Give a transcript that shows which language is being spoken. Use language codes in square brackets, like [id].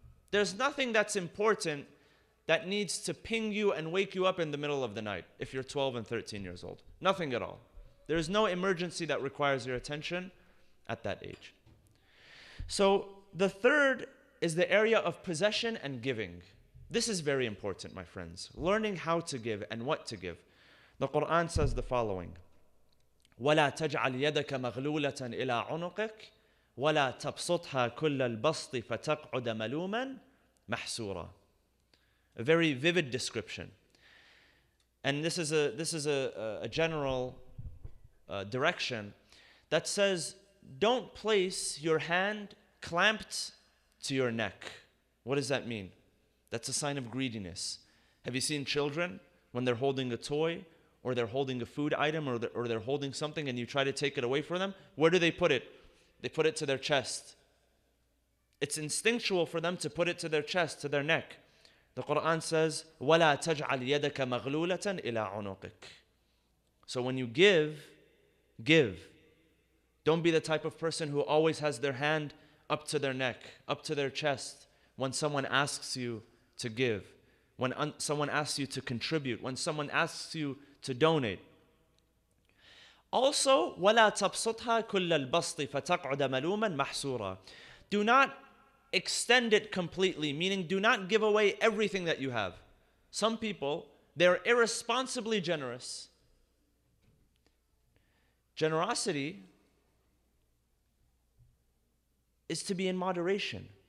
[en] There's nothing that's important that needs to ping you and wake you up in the middle of the night if you're 12 and 13 years old. Nothing at all. There's no emergency that requires your attention at that age. So the third is the area of possession and giving. This is very important, my friends. Learning how to give and what to give. The Quran says the following: [ar] وَلَا تَجْعَلْ يَدَكَ مَغْلُولَةً إِلَىٰ عُنُقِكَ وَلَا تَبْسُطْهَا كُلَّ الْبَسْطِ فَتَقْعُدَ مَلُومًا مَحْسُورًا. [en] A very vivid description. And this is a general direction that says, don't place your hand clamped to your neck. What does that mean? That's a sign of greediness. Have you seen children when they're holding a toy or they're holding a food item or they're holding something and you try to take it away from them? Where do they put it? They put it to their chest. It's instinctual for them to put it to their chest, to their neck. The Quran says, [ar] وَلَا تَجْعَلْ يَدَكَ مَغْلُولَةً إِلَىٰ عُنُقِكَ. [en] So when you give. Don't be the type of person who always has their hand up to their neck, up to their chest when someone asks you to give, when someone asks you to contribute, when someone asks you to donate. [ar] Also, وَلَا تَبْسُطْهَا كُلَّ الْبَسْطِ فَتَقْعُدَ مَلُومًا مَحْسُورًا. [en] Do not extend it completely, meaning do not give away everything that you have. Some people, they're irresponsibly generous. Generosity is to be in moderation.